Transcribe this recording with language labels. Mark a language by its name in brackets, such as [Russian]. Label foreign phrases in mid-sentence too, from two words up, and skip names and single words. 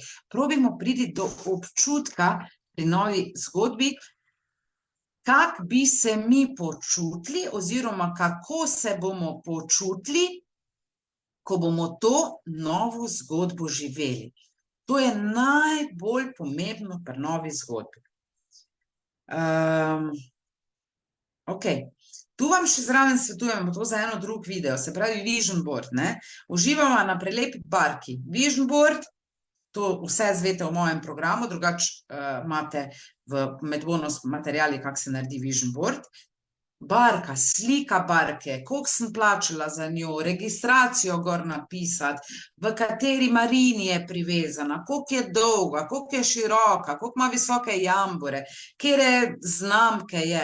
[Slovenian] Probimo priti do občutka pri novi zgodbi, kak bi se mi počutili oziroma kako se bomo počutili, ko bomo to novo zgodbo živeli. To je najbolj pomembno pri novi zgodbi. Ok, Tu vam še zraven svetujem, to za eno drug video, se pravi [English] Vision Board, [Slovenian] ne? Uživamo na prelepi barki. [English] Vision Board, [Slovenian] to vse zvete v mojem programu, drugače imate med bonus materijali, kako se naredi [English] Vision Board. [Slovenian] Barka, slika barke, koliko sem plačala za njo, registracijo gor napisati, v kateri marini je privezana, koliko je dolga, koliko je široka, koliko ima visoke jambore, katere znamke je.